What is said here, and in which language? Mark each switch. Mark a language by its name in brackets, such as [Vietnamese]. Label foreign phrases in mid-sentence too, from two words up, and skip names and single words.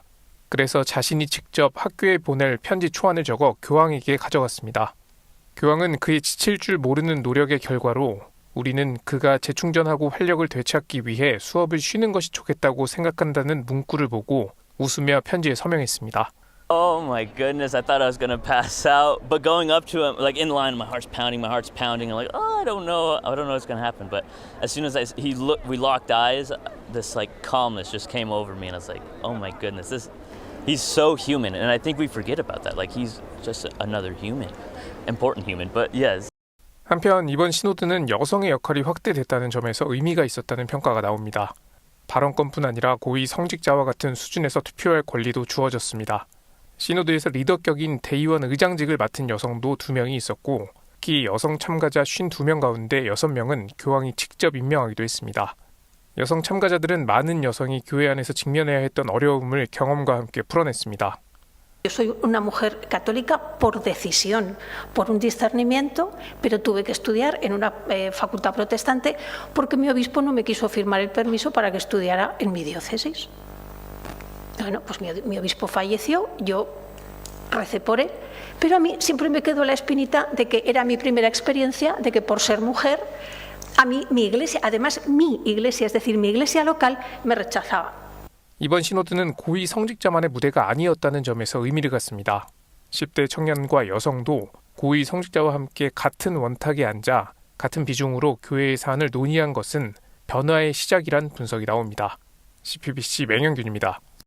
[Korean] 그래서 자신이 직접 학교에 보낼 편지 초안을 적어 교황에게 가져갔습니다. 교황은 그의 지칠 줄 모르는 노력의 결과로 우리는 그가 재충전하고 활력을 되찾기 위해 수업을 쉬는 것이 좋겠다고 생각한다는 문구를 보고 웃으며 편지에 서명했습니다. [English] Oh my goodness, I thought I was gonna pass out. But going up to him, like in line, my heart's pounding. I'm like, oh, I don't know what's gonna happen. But as soon as we locked eyes, this like calmness just came over me, and I was like, oh my goodness, he's so human, and I think we forget about that. Like he's just another human, important human. But yes. [Korean] 한편 이번 시노드는 여성의 역할이 확대됐다는 점에서 의미가 있었다는 평가가 나옵니다. 발언권뿐 아니라 고위 성직자와 같은 수준에서 투표할 권리도 주어졌습니다. 시노드에서 리더격인 대의원 의장직을 맡은 여성도 2명이 있었고 특히 여성 참가자 52명 가운데 6명은 교황이 직접 임명하기도 했습니다. 여성 참가자들은 많은 여성이 교회 안에서 직면해야 했던 어려움을 경험과 함께 풀어냈습니다. [Spanish] Yo soy una mujer católica por decisión, por un discernimiento, pero tuve que estudiar en una facultad protestante porque mi obispo no me quiso firmar el permiso para que estudiara en mi diócesis. Bueno, pues mi obispo falleció, yo recé por él, pero a mí siempre me quedó la espinita de que era mi primera experiencia, de que por ser mujer, a mí mi iglesia, además mi iglesia, es decir, mi iglesia local, me rechazaba. [Korean] 이번 시노드는 고위 성직자만의 무대가 아니었다는 점에서 의미를 갖습니다. 10대 청년과 여성도 고위 성직자와 함께 같은 원탁에 앉아 같은 비중으로 교회의 사안을 논의한 것은 변화의 시작이란 분석이 나옵니다. CPBC 맹영균입니다.